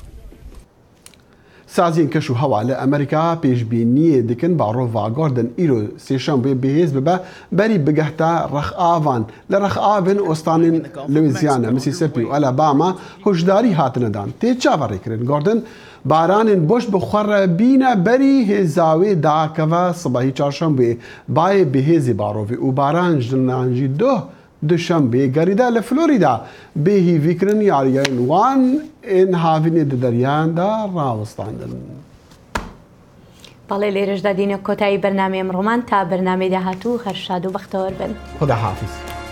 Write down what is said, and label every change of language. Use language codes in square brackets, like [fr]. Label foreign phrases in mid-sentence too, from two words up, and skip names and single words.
[ku] سازین کەش و هەوا لە ئەمریکا پێشبینیە دکن باڕۆڤا گۆردن ئیرۆ سێشەمبێ بەهێز ببە بەری بگەهتە ڕەخئاوان لە ڕەخئاون ئۆستانین لویزیانە میسیسیپی و ئەلاباما هۆشداری هاتنەدان تێ چاوەڕێکردن گۆردن بارانên boş bi xwe re bîne berî hêzawê dakeve sibahî çarşembê bayê bihêzê barovê û baran jinan jî doh duşembê gerîda li Florîda bêhîvîkirin yariyên wan ên havînê di deryan da rawistandin. [ckb] بەڵێ لێرەشدا دینە کۆتایی بەرنامەی ئەمڕۆمان تا بەرنامەی داهاتوو هەر شاد و بەختەوەر بن. [fa] خدا حافظ.